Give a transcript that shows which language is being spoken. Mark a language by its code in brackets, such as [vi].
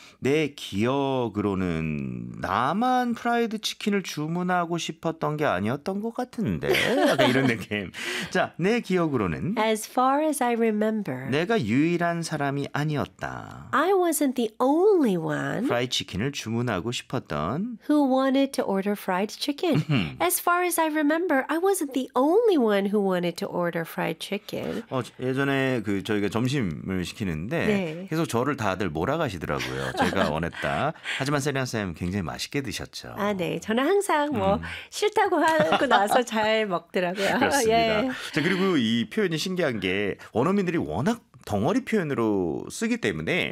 [ko] 내 기억으로는 나만 프라이드 치킨을 주문하고 싶었던 게 아니었던 것 같은데. 약간 이런 느낌. 자, 내 기억으로는 [en] As far as I remember [ko] 내가 유일한 사람이 아니었다. [en] I wasn't the only one [ko] 프라이드 치킨을 주문하고 싶었던 [en] who wanted to order fried chicken. As far as I remember, I wasn't the only one who wanted to order fried chicken. [ko] 예전에 그 저희가 점심을 시키는데 네. 계속 저를 다들 몰아가시더라고요. 제가 원했다. 하지만 세리안 쌤 굉장히 맛있게 드셨죠. 아, 네. 저는 항상 뭐 싫다고 하고 나서 잘 먹더라고요. 그렇습니다. 예. 자, 그리고 이 표현이 신기한 게 원어민들이 워낙 덩어리 표현으로 쓰기 때문에